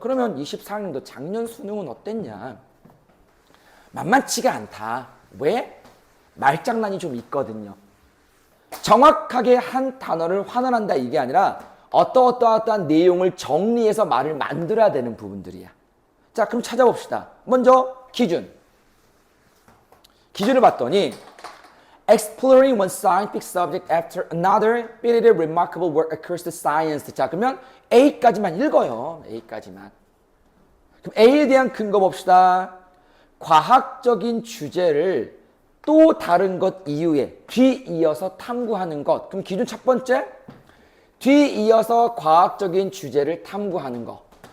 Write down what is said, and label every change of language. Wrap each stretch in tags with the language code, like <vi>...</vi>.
<ko>그러면 24학년도 작년 수능은 어땠냐? 만만치가 않다. 왜? 말장난이 좀 있거든요. 정확하게 한 단어를 환원한다 이게 아니라 어떠한 내용을 정리해서 말을 만들어야 되는 부분들이야. 자, 그럼 찾아봅시다. 먼저 기준. 기준을 봤더니</ko> <en>Exploring one scientific subject after another really remarkable work occurs to science.</en> <ko>자, 그러면 A까지만 읽어요. A까지만. 그럼 A에 대한 근거 봅시다. 과학적인 주제를 또 다른 것 이후에 뒤이어서 탐구하는 것. 그럼 기준 첫 번째, 뒤이어서 과학적인 주제를 탐구하는 것.</ko>